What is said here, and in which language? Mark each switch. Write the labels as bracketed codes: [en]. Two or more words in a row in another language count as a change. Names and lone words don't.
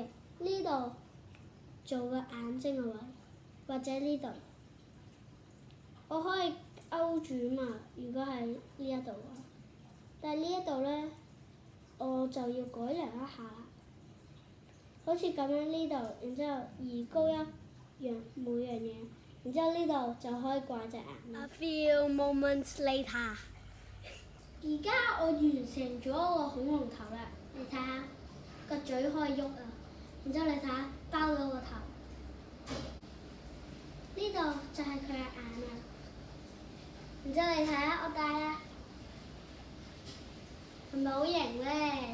[yue] 呢度做個眼睛嘅位，或者呢度，我可以勾住嘛。如果係呢一度嘅話，但係呢一度咧，我就要改良一下，好似咁樣呢度，然之後移高一樣每樣嘢，然之後呢度就可以掛隻眼。 [en] A few moments later， [yue] 而家我完成咗個恐龍頭啦，你睇下個嘴可以喐啊，然之後你睇下包咗個頭，呢度就係佢嘅眼啊，然之後你睇下我戴啦，係咪好型咧？